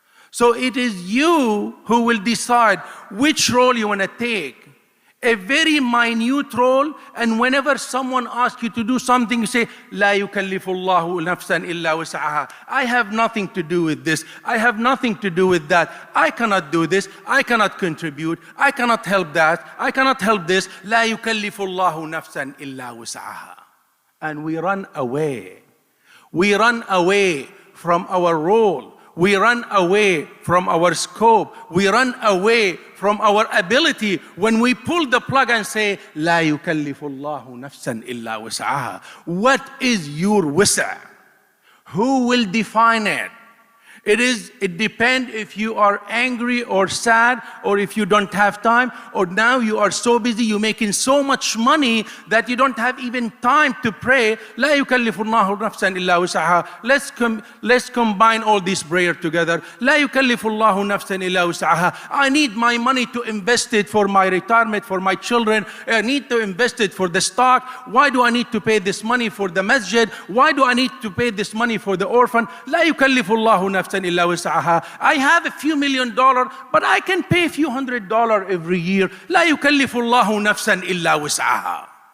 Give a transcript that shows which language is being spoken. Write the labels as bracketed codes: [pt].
[en] So it is you who will decide which role you want to take. A very minute role, and whenever someone asks you to do something, you say, [ar] لا يكلف الله نفسا إلا وسعها. [en] I have nothing to do with this. I have nothing to do with that. I cannot do this. I cannot contribute. I cannot help that. I cannot help this. [ar] لا يكلف الله نفسا إلا وسعها. [en] And we run away. We run away from our role. We run away from our scope. We run away from our ability when we pull the plug and say, [ar] لا يكلف الله نفسا إلا وسعها. [en] What is your wisa'? Who will define it? It depends if you are angry or sad, or if you don't have time, or now you are so busy, you're making so much money that you don't have even time to pray. [ar] لا يكلف الله نفسا إلا وسعها. [en] Let's combine all these prayers together. [ar] لا يكلف الله نفسا إلا وسعها. [en] I need my money to invest it for my retirement, for my children. I need to invest it for the stock. Why do I need to pay this money for the masjid? Why do I need to pay this money for the orphan? [ar] لا يكلف الله نفسا إلا وسعها. [en] I have a few $1 million, but I can pay a few $100 every year. [ar] لا يكلف الله نفسا إلا وسعها.